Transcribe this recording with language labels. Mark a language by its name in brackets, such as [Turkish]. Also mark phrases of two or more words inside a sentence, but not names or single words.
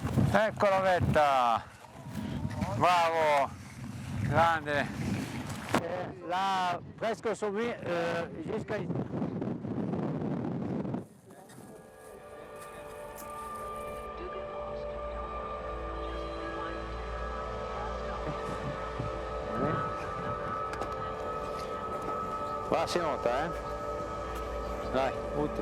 [Italian] Eccolo Vetta! Bravo! Grande! [French] Là, presque sauvé jusqu'à ici. [Italian] Qua si nota, Dai, butta.